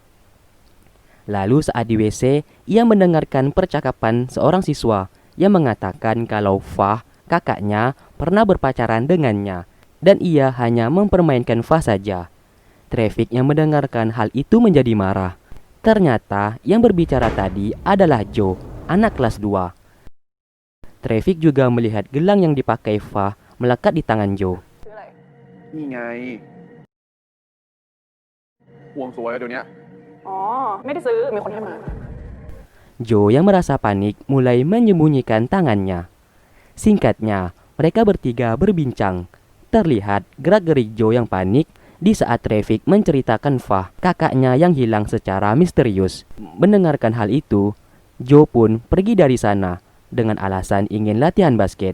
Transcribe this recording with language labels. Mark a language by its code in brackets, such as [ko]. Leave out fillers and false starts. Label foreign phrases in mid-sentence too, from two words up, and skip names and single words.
[id] Lalu saat di WC, ia mendengarkan percakapan seorang siswa yang mengatakan kalau Fah kakaknya pernah berpacaran dengannya dan ia hanya mempermainkan Fa saja. Traffic yang mendengarkan hal itu menjadi marah. Ternyata yang berbicara tadi adalah Joe, anak kelas 2. Traffic juga melihat gelang yang dipakai Fa melekat di tangan Joe. [th] นี่ไงห่วงสวยอะเดี๋ยวนี้ อ๋อ ไม่ได้ซื้อ มีคนให้มา [id] Joe yang merasa panik mulai menyembunyikan tangannya. Singkatnya, mereka bertiga berbincang. Terlihat gerak-gerik Joe yang panik di saat Traffic menceritakan Fa, kakaknya yang hilang secara misterius. Mendengarkan hal itu, Joe pun pergi dari sana dengan alasan ingin latihan basket.